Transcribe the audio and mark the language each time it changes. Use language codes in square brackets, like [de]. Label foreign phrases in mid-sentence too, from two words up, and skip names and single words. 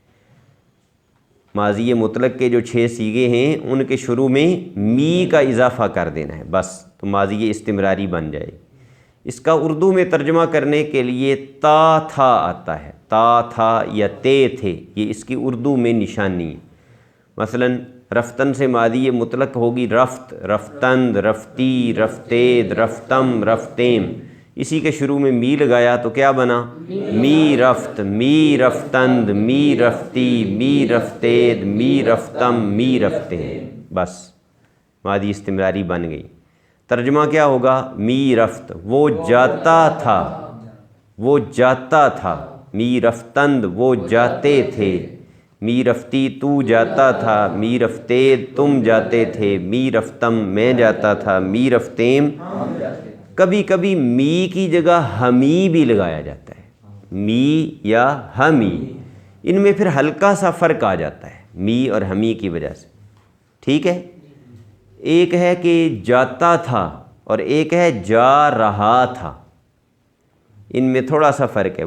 [ur] ماضی مطلق کے جو 6 صیغے ہیں ان کے شروع میں می کا اضافہ کر دینا ہے بس، تو ماضی استمراری بن جائے۔ اس کا اردو میں ترجمہ کرنے کے لیے تا تھا آتا ہے، تا تھا یا تے تھے، یہ اس کی اردو میں نشانی ہے۔ مثلا رفتن سے ماضی مطلق ہوگی [fa] رفت، رفتند، رفتی، رفتید، رفتم، رفتیم۔ [ur] اسی کے شروع میں می لگایا تو کیا بنا؟ [fa] می رفت، می رفتند، می رفتی، می رفتید، می رفتم، می رفتیم، [ur] بس ماضی استمراری بن گئی۔ ترجمہ کیا ہوگا؟ [fa] می رفت [ur] وہ جاتا تھا، وہ جاتا تھا۔ [fa] می رفتند [ur] وہ جاتے تھے۔ [fa] می رفتی [ur] تو جاتا تھا۔ [fa] می رفتید [ur] تم جاتے تھے۔ [fa] می رفتم [ur] میں جاتا تھا۔ [fa] می رفتیم، [ur] کبھی کبھی می کی جگہ ہمی بھی لگایا جاتا ہے، می یا ہمی، ان میں پھر ہلکا سا فرق آ جاتا ہے می اور ہمی کی وجہ سے، ٹھیک ہے؟ ایک ہے کہ جاتا تھا اور ایک ہے جا رہا تھا، ان میں تھوڑا سا فرق ہے۔